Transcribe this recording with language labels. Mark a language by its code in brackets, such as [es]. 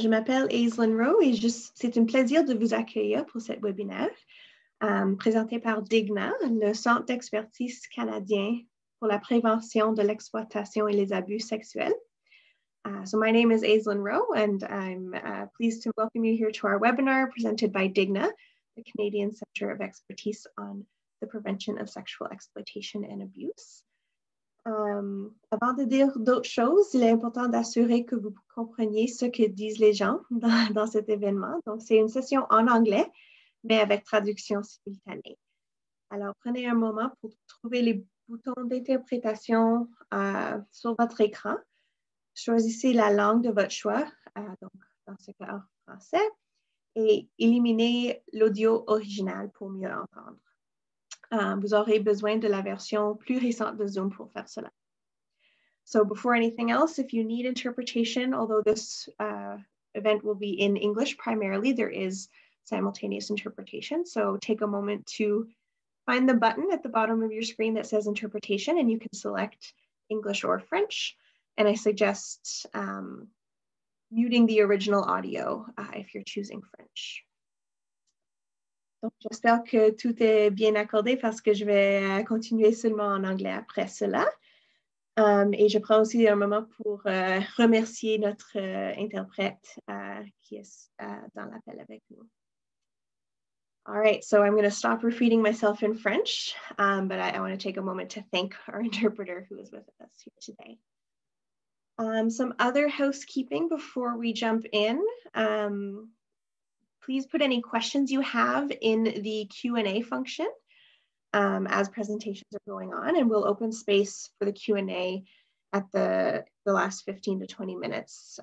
[fr] Je m'appelle Aislinn Rowe et c'est un plaisir de vous accueillir pour cette webinaire présenté par DIGNA, le Centre d'expertise canadien pour la prévention de l'exploitation et les abus sexuels. [en] So my name is Aislinn Rowe and I'm pleased to welcome you here to our webinar presented by DIGNA, the Canadian Centre of Expertise on the Prevention of Sexual Exploitation and Abuse. [fr] Avant de dire d'autres choses, il est important d'assurer que vous compreniez ce que disent les gens dans cet événement. Donc, c'est une session en anglais, mais avec traduction simultanée. Alors, prenez un moment pour trouver les boutons d'interprétation sur votre écran. Choisissez la langue de votre choix, donc dans ce cas en français, et éliminez l'audio original pour mieux entendre. Vous aurez besoin de la version plus récente de Zoom pour faire cela. [en] So before anything else, if you need interpretation, although this event will be in English primarily, there is simultaneous interpretation. So take a moment to find the button at the bottom of your screen that says interpretation, and you can select English or French. And I suggest muting the original audio if you're choosing French. [fr] Donc, j'espère que tout est bien accordé parce que je vais continuer seulement en anglais après cela. Et je prends aussi un moment pour remercier notre interprète qui est dans l'appel avec nous. [en] All right, so I'm going to stop repeating myself in French, but I want to take a moment to thank our interpreter who is with us here today. Some other housekeeping before we jump in. Please put any questions you have in the Q&A function as presentations are going on, and we'll open space for the Q&A at the last 15 to 20 minutes.